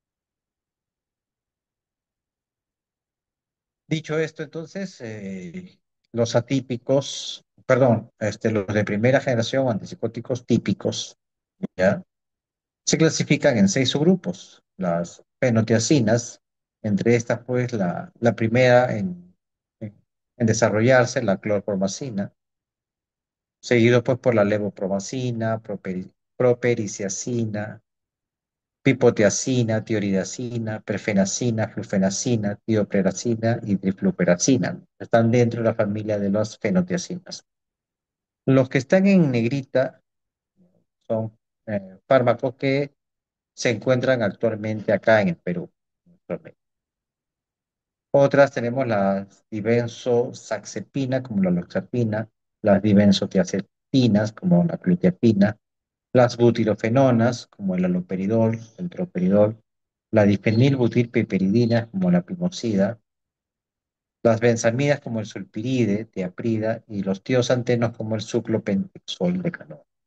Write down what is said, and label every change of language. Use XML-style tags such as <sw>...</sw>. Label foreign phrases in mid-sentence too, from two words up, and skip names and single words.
<es>Dicho esto, entonces, los atípicos, perdón, los de primera generación, antipsicóticos típicos, ¿ya? Se clasifican en 6 subgrupos. Las fenotiacinas, entre estas, pues, la primera en, en desarrollarse, la clorpromacina, seguido, pues, por la levopromacina, propericiacina, pipotiacina, tiroidacina, perfenacina, flufenacina, tiopreracina y trifluperacina. Están dentro de la familia de las fenotiacinas. Los que están en negrita son fármacos que se encuentran actualmente acá en el Perú. Otras tenemos las dibenzoxazepina, como la loxapina, las dibenzotiazepinas, como la clutiapina, las butirofenonas, como el haloperidol, el troperidol, la difenilbutilpiperidina, como la pimoxida, las benzamidas, como el sulpiride, tiaprida, y los tiosantenos, como el suclopentexol de canoa.</es>